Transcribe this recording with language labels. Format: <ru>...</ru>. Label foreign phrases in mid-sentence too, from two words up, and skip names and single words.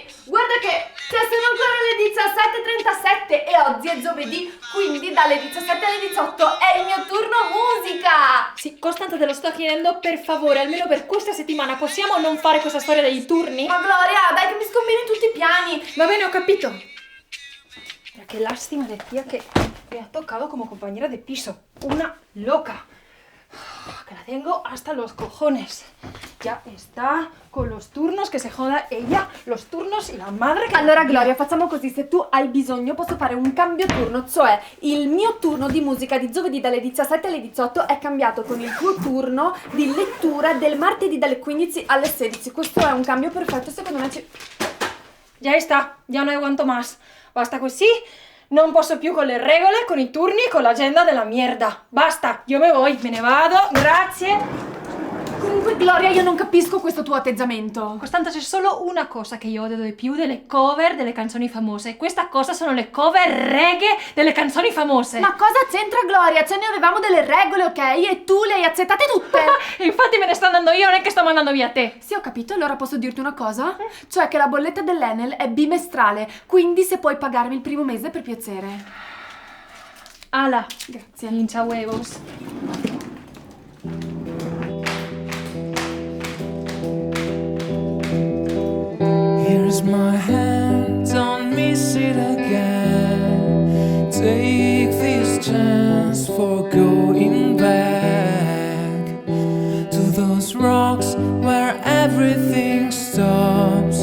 <it>Guarda che sono ancora le 17:37 e oggi è giovedì, quindi dalle 17 alle 18 è il mio turno musica! Sì, Costanza, te lo sto chiedendo, per favore, almeno per questa settimana possiamo non fare questa storia dei turni? Ma Gloria, dai che mi scombini tutti i piani! Va bene, ho capito.</it> <es>Qué lástima de tía que me ha tocado como compañera de piso. Una loca. Que la tengo hasta los cojones. Ya está con los turnos, che se joda ella, los turnos y la madre che...</es> <it>Allora Gloria, facciamo così, se tu hai bisogno posso fare un cambio turno, cioè il mio turno di musica di giovedì dalle 17 alle 18 è cambiato con il tuo turno di lettura del martedì dalle 15 alle 16. Questo è un cambio perfetto, secondo me</it> <es>Ya está, ya no aguanto más.</es> <it>Basta così, non posso più con le regole, con i turni e con l'agenda della merda. Basta, io me ne vado, grazie. Comunque Gloria, io non capisco questo tuo atteggiamento. Costanza, c'è solo una cosa che io odio di più delle cover delle canzoni famose. Questa cosa sono le cover reggae delle canzoni famose. Ma cosa c'entra Gloria? Ce ne avevamo delle regole, ok? E tu le hai accettate tutte. Infatti me ne sto andando io, non è che sto mandando via te. Sì, ho capito, allora posso dirti una cosa? Cioè che la bolletta dell'Enel è bimestrale, quindi se puoi pagarmi il primo mese per piacere. Ala, grazie.</it> <es>Hincha huevos.</es> <en>Here's my hand, don't miss it again. Take this chance for going back to those rocks where everything stops.</en>